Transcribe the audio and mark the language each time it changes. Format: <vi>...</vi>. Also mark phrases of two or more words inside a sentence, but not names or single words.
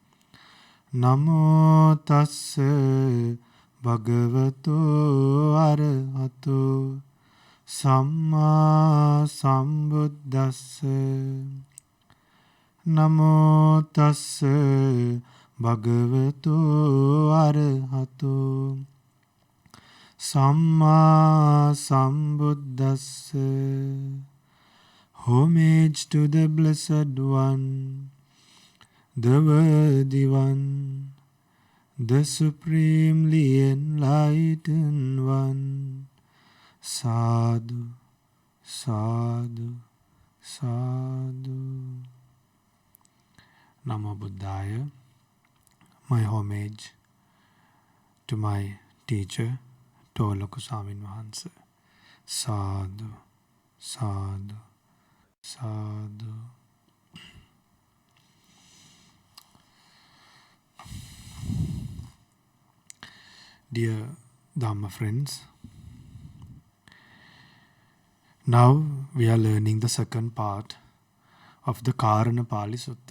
<pi>Namo tassa bhagavato arahato samma sambuddhassa. Namo tassa bhagavato arahato samma sambuddhassa.</pi> <en>Homage to the Blessed One, the Worthy One, the Supremely Enlightened One.</en> <pi>Sadhu, sadhu, sadhu. Namo Buddhaya.</pi> <en>My homage to my teacher, Tolaku Swamin Wahanse.</en> <pi>Sadhu, sadhu, sadhu.</pi> <en>Dear Dhamma friends, now we are learning the second part of the Karanapali Sutta.</en>